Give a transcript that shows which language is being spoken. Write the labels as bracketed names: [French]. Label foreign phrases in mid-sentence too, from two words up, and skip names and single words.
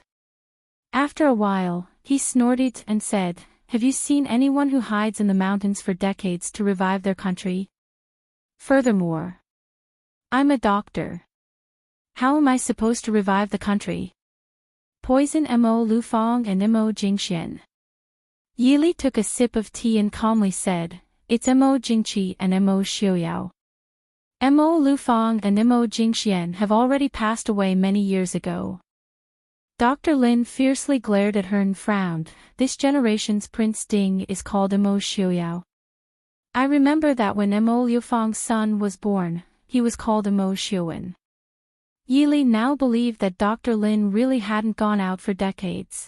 [English] After a while, he snorted and said, "Have you seen anyone who hides in the mountains for decades to revive their country? Furthermore, I'm a doctor. How am I supposed to revive the country? Poison Mo Lufang and Mo Jingxian." Yili took a sip of tea and calmly said, "It's Mo Jingqi and Mo Xiuyao. Mo Lufang and Mo Jingxian have already passed away many years ago." Dr. Lin fiercely glared at her and frowned. "This generation's Prince Ding is called Mo Xiuyao. I remember that when Mo Lufang's son was born, he was called Mo Xiuwen." Yili now believed that Dr. Lin really hadn't gone out for decades.